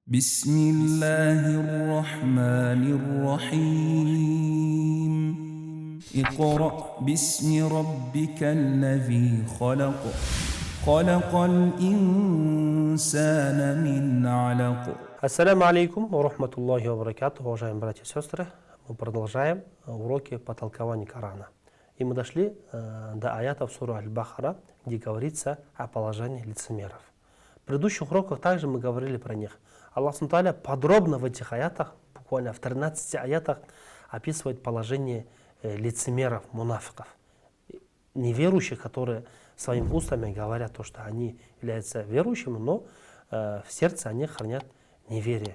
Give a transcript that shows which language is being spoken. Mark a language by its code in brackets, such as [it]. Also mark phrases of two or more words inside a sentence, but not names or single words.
[ar] بسم الله الرحمن الرحيم اقرأ باسم ربك الذي خلق خلق الإنسان من علق. السلام عليكم ورحمة الله وبركاته, [ru] уважаемые братья и сестры. Мы продолжаем уроки по толкованию Корана. И мы дошли до аятов суры Аль-Бахара, где говорится о положении лицемеров. В предыдущих уроках также мы говорили про них. Аллах Субхану подробно в этих аятах, буквально в 13 аятах, описывает положение лицемеров, мунафиков, неверующих, которые своими устами говорят то, что они являются верующими, но в сердце они хранят неверие.